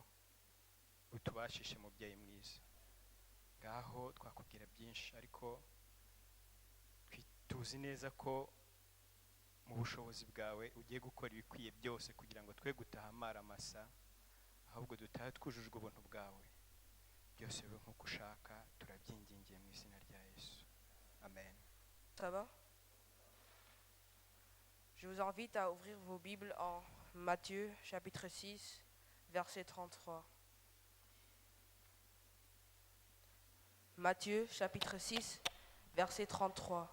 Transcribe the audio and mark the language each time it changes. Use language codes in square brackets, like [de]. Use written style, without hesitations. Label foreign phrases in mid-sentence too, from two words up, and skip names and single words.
[rw] Utubashishe mubyeyi mwiza. Ngaho twakubwira byinshi, ariko tuzi neza ko mu bushobozi bwawe ugiye gukora ibikwiye byose kugira ngo twe gutaha amara masa, ahubwo dutahe twujujwe ubuntu bwawe. Byose bibe nk'uko ushaka, turabyingingiye mu izina rya Yesu. Amen. [fr] Ça va? Je vous invite à ouvrir vos Bibles en Matthieu chapitre 6, verset 33. Matthieu chapitre 6, verset 33.